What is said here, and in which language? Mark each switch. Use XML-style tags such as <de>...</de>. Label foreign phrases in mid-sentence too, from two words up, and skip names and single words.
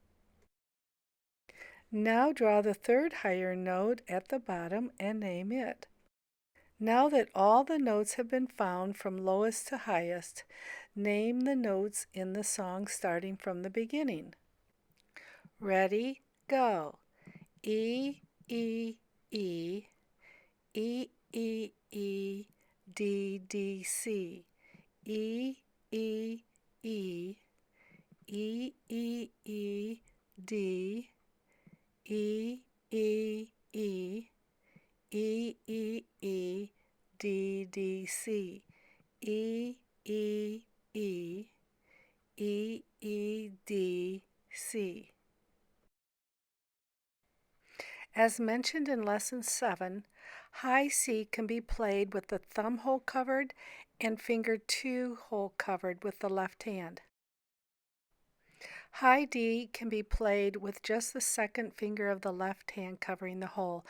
<en>Now draw the third higher note at the bottom and name it. Now that all the notes have been found from lowest to highest, name the notes in the song starting from the beginning. Ready, go. E, E, E, E, E, E, D, D, C. E, E, E, E, E, E, D, E, E, E, E, E, E, D, D, C. E, E, E, E, E, D, C. As mentioned in Lesson 7, high C can be played with the thumb hole covered and finger 2 hole covered with the left hand. High D can be played with just the second finger of the left hand covering the hole.</en>